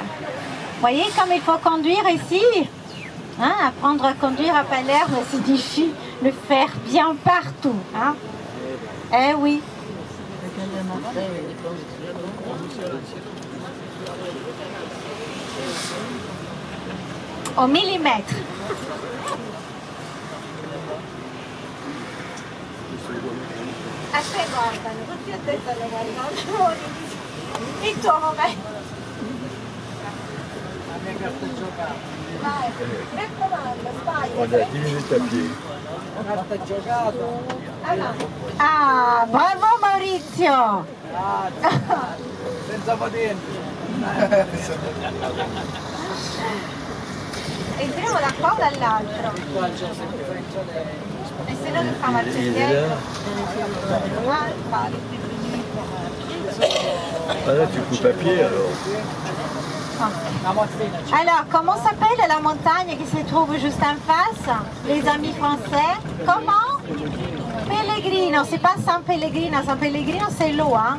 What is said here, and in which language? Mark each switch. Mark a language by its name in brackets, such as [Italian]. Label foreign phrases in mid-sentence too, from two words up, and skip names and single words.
[French] Vous voyez comme il faut conduire ici, hein, apprendre à conduire à Palerme, c'est difficile de faire bien partout. Hein. Eh oui. Au millimètre. [Italian] Aspetta, guardano, tutti a te stanno guardando. Il tuo momento. La mia carta giocata. Vai, mi raccomando, sbaglia. [French] On a 10 minutes à pied. [Italian] Carta giocata. Ah, bravo Maurizio! Senza patente. Entriamo da qua o dall'altro? Qua c'è sempre differenziale. E se no che fa il dietro? [French] Ah là, tu coupes à pied alors. Alors, comment s'appelle la montagne qui se trouve juste en face? Les amis français. Comment? Pellegrino. C'est pas San Pellegrino. San Pellegrino, c'est l'eau, hein?